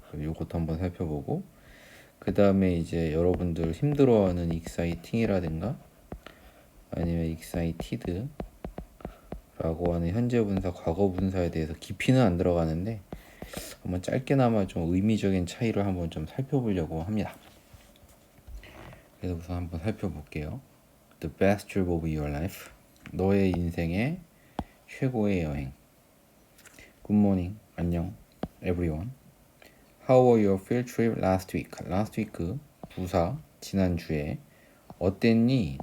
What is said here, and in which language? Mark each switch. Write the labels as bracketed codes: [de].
[ko] 요것도 한번 살펴보고, 그 다음에 이제 여러분들 힘들어하는 exciting이라든가 아니면 excited라고 하는 현재 분사, 과거 분사에 대해서 깊이는 안 들어가는데 한번 짧게나마 좀 의미적인 차이를 한번 좀 살펴보려고 합니다. 그래서 우선 한번 살펴볼게요. [en] The best trip of your life. [ko] 너의 인생의 최고의 여행. [en] Good morning. [ko] 안녕. [en] Everyone. How was your field trip last week? Last week [ko] 부사 지난주에 어땠니?